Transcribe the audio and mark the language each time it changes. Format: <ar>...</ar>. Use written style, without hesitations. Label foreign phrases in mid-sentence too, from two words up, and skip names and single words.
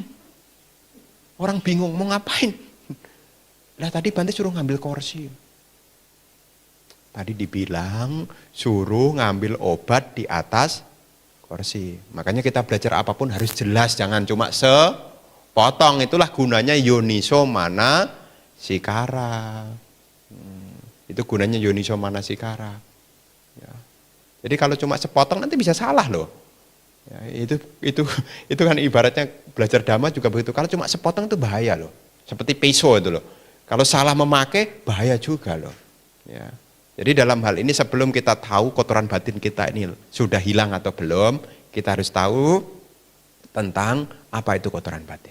<id>Orang bingung mau ngapain? Lah tadi Bante suruh ngambil kursi. Tadi dibilang suruh ngambil obat di atas kursi. Makanya kita belajar apapun harus jelas, jangan cuma sepotong. Itulah gunanya</id> <pi>yoniso manasikara.</pi> <id>Itu gunanya</id> <pi>yoniso manasikara.</pi> <id>Ya. Jadi kalau cuma sepotong nanti bisa salah loh. Ya, itu kan ibaratnya belajar dhamma juga begitu. Kalau cuma sepotong itu bahaya loh. Seperti peso itu loh. Kalau salah memakai bahaya juga loh. Ya. Jadi dalam hal ini sebelum kita tahu kotoran batin kita ini sudah hilang atau belum, kita harus tahu tentang apa itu kotoran batin.</id>